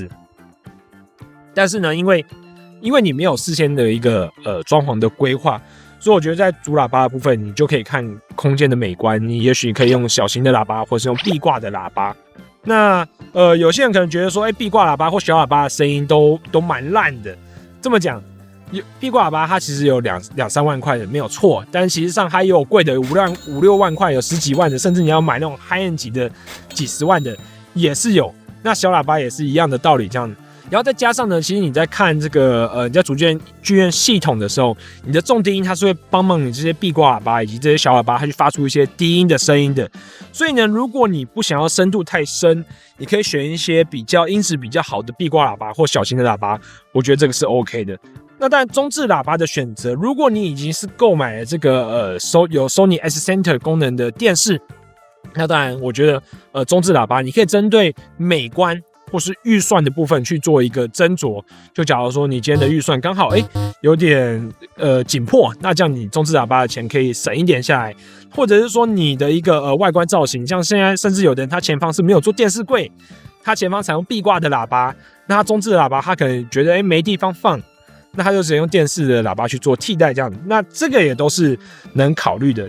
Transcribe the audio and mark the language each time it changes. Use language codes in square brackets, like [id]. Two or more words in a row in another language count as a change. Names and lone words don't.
[zh] 但是呢，因為你沒有事先的一個裝潢的規劃，所以我覺得在主喇叭的部分，你就可以看空間的美觀，你也許可以用小型的喇叭，或是用壁掛的喇叭。那有些人可能覺得說，壁掛喇叭或小喇叭的聲音都蠻爛的。這麼講，壁掛喇叭它其實有2-3萬塊的沒有錯，但其實上它也有貴的5-6萬塊，有10幾萬的，甚至你要買那種 [en] high end [zh] 級的幾十萬的也是有。那小喇叭也是一樣的道理，這樣。然後再加上呢，其實你在看這個你在組建劇院系統的時候，你的重低音它是會幫忙你這些壁掛喇叭以及這些小喇叭，它去發出一些低音的聲音的。所以呢，如果你不想要深度太深，你可以選一些比较音質比較好的壁掛喇叭或小型的喇叭，我覺得这個是 OK 的。那當然，中置喇叭的選擇，如果你已經是購買了這個有 Sony S-Center 功能的電視，那當然我覺得中置喇叭你可以針對美觀或是預算的部分去做一個斟酌。就假如說你今天的預算剛好有點緊迫，那這樣你中置喇叭的錢可以省一點下來，或者是說你的一個外觀造型，像現在甚至有的人他前方是沒有做電視櫃，他前方採用壁掛的喇叭，那他中置的喇叭他可能覺得沒地方放，那他就只能用電視的喇叭去做替代，這樣子，那這個也都是能考慮的。